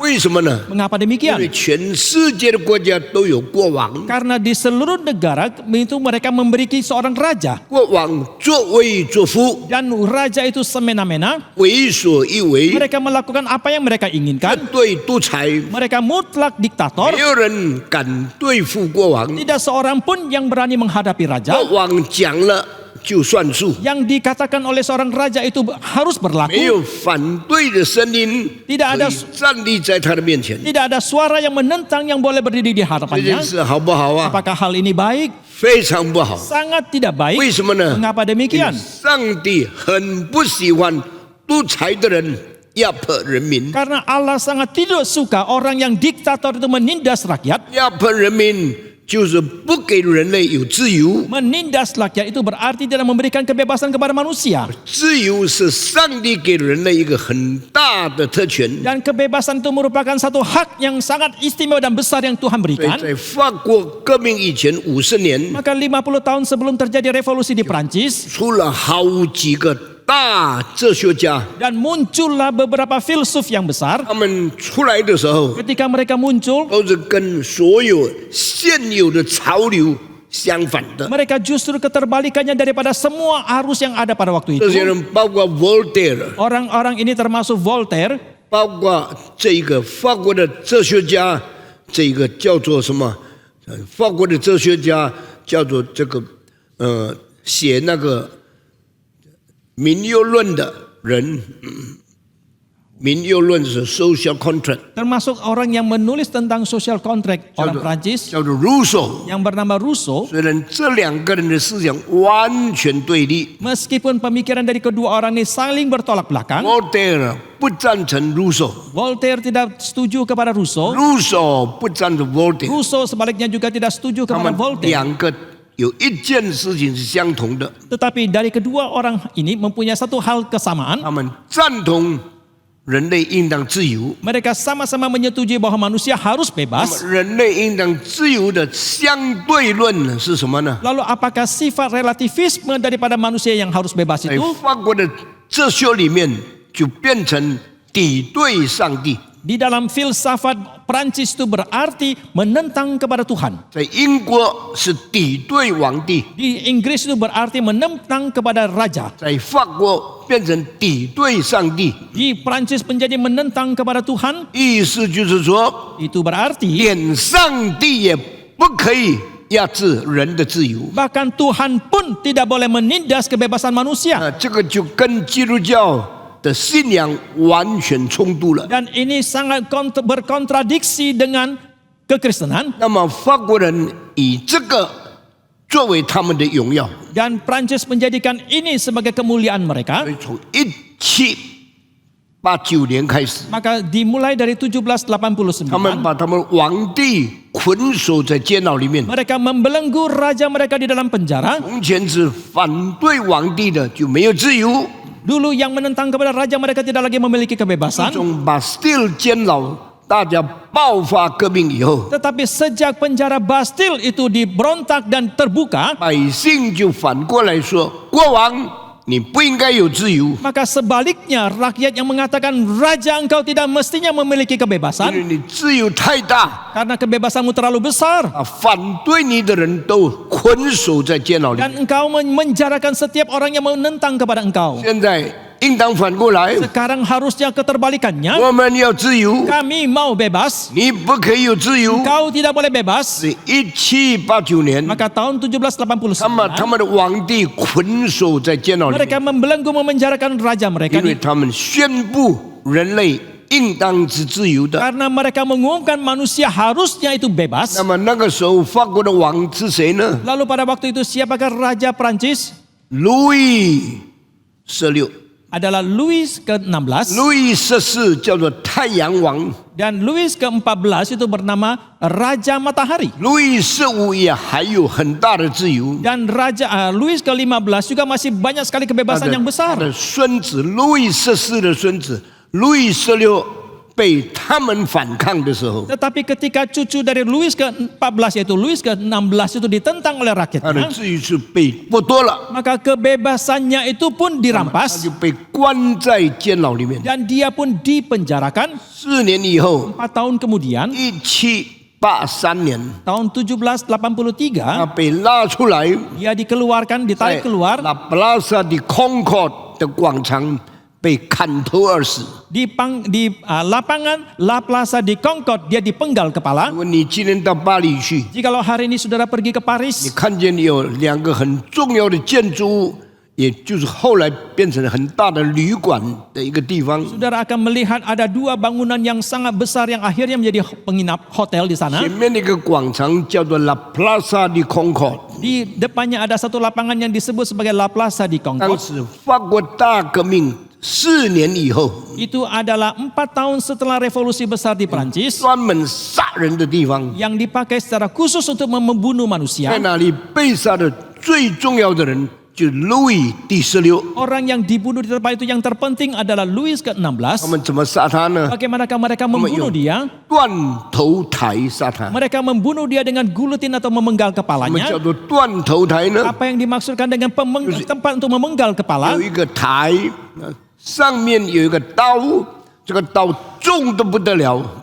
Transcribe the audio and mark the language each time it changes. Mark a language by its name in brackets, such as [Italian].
[Chinese] 为什么呢？ [Indonesian] Mengapa [Chinese] 因为 [Indonesian] demikian? [Chinese] 全世界的国家都有国王， [Indonesian] Karena di seluruh negara itu mereka memiliki seorang raja [Chinese] 国王作威作福， [Indonesian] dan raja itu semena-mena, [Chinese] 为所欲为， [Indonesian] mereka melakukan apa yang mereka inginkan, [Chinese] 对独裁， [Indonesian] mereka mereka mutlak [Chinese] 没 [Indonesian] diktator. [Chinese] 有人敢对付国王， [Indonesian] Tidak seorang pun yang berani menghadapi raja. [Chinese] 国王讲了就算数， [Indonesian] Yang dikatakan oleh seorang raja itu harus [Chinese] 没 [Indonesian] berlaku. [Chinese] 有反对的声音 [Indonesian] Tidak [Chinese] 可 [Indonesian] ada [Chinese] 以站立在他的面前。 [Indonesian] Tidak ada suara yang menentang yang boleh berdiri di [Chinese] 这 [Indonesian] hadapannya. [Chinese] 件事好不好啊？ [Indonesian] Apakah hal ini baik? [Chinese] 非常不好。 [Indonesian] Sangat tidak [Chinese] 为 [Indonesian] baik. [Chinese] 什么呢？ [Indonesian] Mengapa demikian? [Chinese] 上帝很不喜欢独裁的人压迫人民， [Indonesian] Karena Allah sangat tidak suka orang yang diktator itu menindas rakyat. [Chinese] 压迫人民就是不给人类有自由。 [Indonesian] Menindas rakyat itu berarti tidak memberikan kebebasan kepada manusia. [Chinese] 自由是上帝给人类一个很大的特权。 [Indonesian] Dan kebebasan itu merupakan satu hak yang sangat istimewa dan besar yang Tuhan [Chinese] 所以 [Indonesian] berikan. [Chinese] 在法国革命以前50年， [Indonesian] Maka 50 tahun sebelum terjadi revolusi di Prancis, [Chinese] 出了好几个大哲学家， [Indonesian] dan muncullah beberapa filsuf yang besar. [Chinese] 他们出来的时候 [Indonesian] Ketika mereka muncul, [Chinese] 都是跟所有现有的潮流相反的。 [Indonesian] mereka justru keterbalikannya daripada semua arus yang ada pada waktu [Chinese] 这些 [Indonesian] itu. [Chinese] 人包括 Voltaire， [Indonesian] Orang-orang ini termasuk Voltaire, [Chinese] 包括这个法国的哲学家，这个叫做什么？法国的哲学家叫做这个写那个民有论的人，民有论是 social contract， [Indonesian] termasuk orang yang menulis tentang social contract, [Chinese] 叫 [Indonesian] orang [Chinese] 做 [Indonesian] Prancis [Chinese] 叫做 Rousseau。 [Indonesian] yang bernama Rousseau. [Chinese] 虽然这两个人的思想完全对立 [Indonesian] Meskipun pemikiran dari kedua orang ini saling bertolak belakang, [Chinese] ，Voltaire 不赞成 Rousseau， [Indonesian] Voltaire tidak setuju kepada Rousseau, [Chinese] Rousseau不赞成 Voltaire， [Indonesian] Rousseau sebaliknya juga tidak setuju [Chinese] 他 [Indonesian] kepada [Chinese] 们 [Indonesian] Voltaire. [Chinese] 两个有一件事情是相同的， [Indonesian] Tetapi dari kedua orang ini mempunyai satu hal kesamaan. [Chinese] 他们赞同人类应当自由。 [Indonesian] Mereka sama-sama menyetujui bahwa manusia harus [Chinese] 那么 [Indonesian] bebas. [Chinese] 人类应当自由的相对论是什么呢？ [Indonesian] Lalu apakah sifat relativisme daripada manusia yang harus bebas [Chinese] 在 [Indonesian] itu? [Chinese] 法国的哲学里面就变成敌对上帝， [Indonesian] Di dalam filsafat Prancis itu berarti menentang kepada Tuhan. [Chinese] 在英国是敌对皇帝， [Indonesian] Di Inggris itu berarti menentang kepada raja. [Chinese] 在法国变成敌对上帝。 [Indonesian] Di Prancis menjadi menentang kepada Tuhan. [Chinese] 意思就是说， [Indonesian] Itu berarti [Chinese] 连上帝也不可以压制人的自由。 [Indonesian] bahkan Tuhan pun tidak boleh menindas kebebasan manusia. [Chinese] 这个就跟基督教的信仰完全冲突了。 [Indonesian] Dan ini sangat berkontradiksi dengan kekristenan. [Chinese] 那么法国人以这个作为他们的荣耀， [Indonesian] Dan Prancis menjadikan ini sebagai kemuliaan mereka. [Chinese] 所以从1789年开始， [Indonesian] Maka dimulai dari 1789, [Chinese] 他们把他们皇帝捆锁在监牢里面。 [Indonesian] mereka membelenggu raja mereka di dalam penjara. [Chinese] 从前是反对皇帝的就没有自由， [Indonesian] Dulu yang menentang kepada raja mereka tidak lagi memiliki kebebasan. [Chinese] 从 Bastille 监牢大家爆发革命以后， [Indonesian] Tetapi sejak penjara Bastille itu diberontak dan terbuka, [Chinese] 百姓就反过来说：国王，你不应该有自由， [Indonesian] maka sebaliknya rakyat yang mengatakan raja engkau tidak mestinya memiliki [Chinese] 因 [Indonesian] kebebasan [Chinese] 为你自由太大， [Indonesian] karena kebebasanmu terlalu besar [Chinese] 反对你的人都捆锁在监牢里。 [Indonesian] dan engkau menjarakan setiap orang yang menentang kepada engkau. [Chinese] 现在应当反过来， [Indonesian] Sekarang harusnya keterbalikannya. [Chinese] 我们要自由， [Indonesian] Kami mau bebas, [Chinese] 你不可以有自由。 [Indonesian] engkau tidak boleh bebas. [Chinese] 是1789年， [Indonesian] Maka tahun 1789, [Chinese] 他们的皇帝捆锁在监牢里面， [Indonesian] mereka membelenggu memenjarakan raja mereka [Chinese] 因为他们宣布人类应当是自由的。 [Indonesian] karena mereka mengumumkan manusia harusnya itu bebas. [Chinese] 那么那个时候，法国的王是谁呢？ [Indonesian] Lalu pada waktu itu siapakah raja Prancis? [Chinese] 路易16。 [Indonesian] Adalah Louis ke-16 [Chinese] 路易14叫做太阳王， [Indonesian] dan Louis ke-14 itu bernama Raja Matahari. [Chinese] 路易15也还有很大的自由。 [Indonesian] Dan Raja Louis ke-15 juga masih banyak sekali kebebasan yang [Chinese] 他 [Indonesian] besar. [Chinese] 的孙子路易14的孙子路易16被他们反抗的时候， [Indonesian] Tetapi ketika cucu dari Louis ke-14 yaitu Louis ke-16 itu ditentang oleh [Chinese] 他的 [Indonesian] rakyatnya, [Chinese] 自由是被剥夺了， [Indonesian] maka kebebasannya itu pun [Chinese] 他 [Indonesian] dirampas [Chinese] 就被关在监牢里面。 [Indonesian] dan dia pun dipenjarakan. [Chinese] 4年以后， [Indonesian] 4 tahun kemudian, [Chinese] 1783年， [Indonesian] tahun 1783, [Chinese] 他被拉出来， [Indonesian] dia dikeluarkan, [Chinese] 在 [Indonesian] ditarik keluar [Chinese] La Plaza de Concord 的广场被砍头而死。 [Indonesian] Di lapangan La Plaza di Concord dia dipenggal [Chinese] 如 [Indonesian] kepala. [Chinese] 果你今天到巴黎去， [Indonesian] Jikalau hari ini saudara pergi ke [Chinese] 你 [Indonesian] Paris, [Chinese] 看见有2个很重要的建筑物，也就是后来变成很大的旅馆的一个地方。 [Indonesian] saudara akan melihat ada 2 bangunan yang sangat besar yang akhirnya menjadi penginap hotel di sana. [Chinese] 前面那个广场叫做 La Plaza de Concord， [Indonesian] Di depannya ada satu lapangan yang disebut sebagai La Plaza di [Chinese] 当 [Indonesian] Concord. [Chinese] 时法国大革命4年以后， [Indonesian] Itu adalah 4 tahun setelah revolusi besar di Perancis [Chinese] 专门杀人的地方， [Indonesian] yang dipakai secara khusus untuk membunuh [Chinese] 在 [Indonesian] manusia. [Chinese] 那里被杀的最重要的人就是路易第16。 [Indonesian] Orang yang dibunuh di tempat itu yang terpenting adalah Louis [Chinese] 他 [Indonesian] ke-16. [Chinese] 们怎么杀他呢？ [Indonesian] Bagaimanakah mereka membunuh dia? [Chinese] 断头台杀他。 [Indonesian] Mereka membunuh dia dengan guletin atau memenggal [Chinese] 我们 [Indonesian] kepalanya. [Chinese] 叫做断头台呢？ [Indonesian] Apa yang dimaksudkan dengan tempat untuk memenggal kepala? [Chinese] 有一个台，上面有一个刀，这个刀重得不得了，